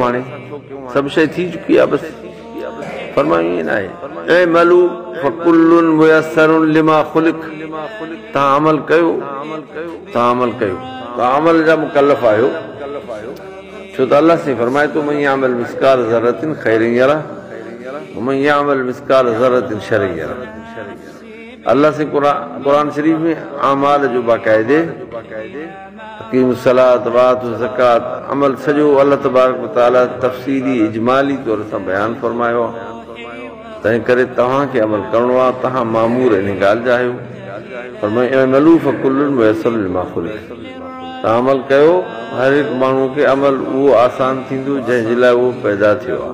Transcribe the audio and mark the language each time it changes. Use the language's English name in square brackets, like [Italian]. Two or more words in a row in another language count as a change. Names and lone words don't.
[Sindhi] हाणे सभु शइ थी चुकी आहे बसि। फरमायूं ईअं न आहे, ऐं [Arabic] اعملوا فكل ميسر لما خلق, [Sindhi] तव्हां अमल कयो, तव्हां अमल कयो, तव्हां अमल जा मुकल्लफ़ आहियो। छो त अल्लाह से फरमाए थो [Arabic] من يعمل مثقال ذرة خيرا يره و من يعمل مثقال ذرة شرا يره. [Sindhi] अल्लाह से कुरान शरीफ में अमाल जो बाकायदे [Arabic] أقيموا الصلاة وآتوا الزكاة [Sindhi] अमल सॼो अल्लाह [Arabic] تبارك وتعالى [Sindhi] तफ़सीली इजमाली तौर सां बयानु फरमायो आहे। तंहिं करे तव्हांखे अमल करिणो आहे, तव्हां मामूर इन ॻाल्हि जा आहियो। फरमाए [Arabic] اعملوا فكل ميسر لما خلق, [Sindhi] तव्हां अमल कयो, हर हिकु माण्हू खे अमल उहो आसान थींदो जंहिंजे लाइ उहो पैदा थियो आहे।